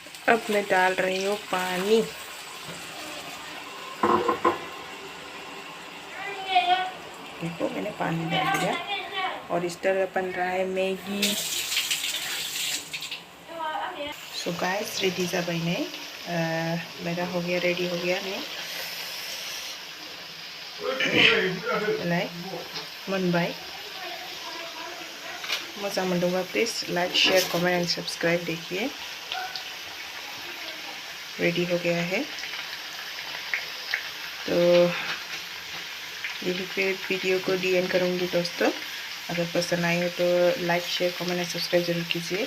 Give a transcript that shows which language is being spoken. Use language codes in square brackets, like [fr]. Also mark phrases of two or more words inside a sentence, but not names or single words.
[hi] अब मैं डाल रही हूँ पानी। देखो मैंने पानी डाल दिया और इस तरह बन रहा है मैगी। [en] so guys [brx] रेडी जाबाय नै [hi] मेरा हो गया, रेडी हो गया नहीं मोनबाय। [brx] मोजां मोनदोंबा [en] please like share comment and subscribe. [hi] देखिए रेडी हो गया है। तो यही पे वीडियो को [en] the end [hi] करूँगी दोस्तों। अगर पसंद आई हो तो [en] like share comment and subscribe [hi] जरूर कीजिए।